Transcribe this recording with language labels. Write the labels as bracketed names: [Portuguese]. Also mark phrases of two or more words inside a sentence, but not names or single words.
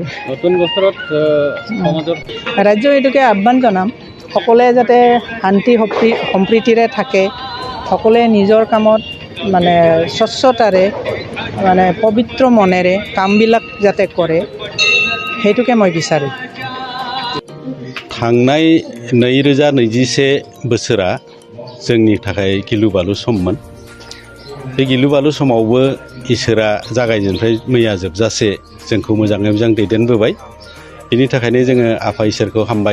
[Assamese] নতুন বছৰত সমাজৰ ৰাজ্য এইটোকে আহ্বান জনাম সকলোৱে যাতে শান্তি সম্প্ৰীতিৰে থাকে সকলোৱে নিজৰ কামত মানে স্বচ্ছতাৰে মানে পবিত্ৰ মনেৰে কামবিলাক যাতে কৰে সেইটোকে মই বিচাৰোঁ [Bodo] थांनाय 2021 बोसोरा जोंनि थाखाय गिलु बालु सममोन बे गिलु बालु समावबो इसोरा जागायजेननिफ्राय मैया जोबजासे जोंखौ मोजाङै मोजां दैदेनबोबाय बेनि थाखायनो जोङो आफा इसोरखौ हामबाय